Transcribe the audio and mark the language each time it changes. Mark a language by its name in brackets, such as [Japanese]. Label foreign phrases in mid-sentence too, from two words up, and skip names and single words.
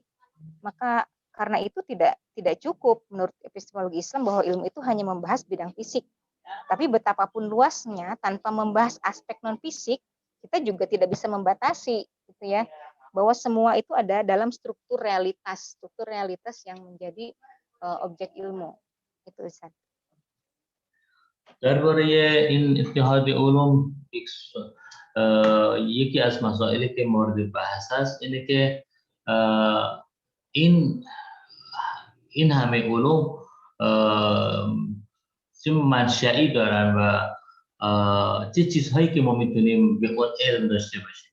[Indonesian] Maka karena itu tidak cukup menurut epistemologi Islam bahwa ilmu itu hanya membahas bidang fisik. Tapi betapapun luasnya, tanpa membahas aspek non-fisik, kita juga tidak bisa membatasi, gitu ya, bahwa semua itu ada dalam struktur realitas yang menjadi objek ilmu. Itu Ustaz. [Persian] درباره این اتحاد علوم یکی از مسائلی که مورد بحث است اینه که این همه علوم چه منشئی دارن و چه چیزهایی که ما میتونیم به اون علم داشته باشیم.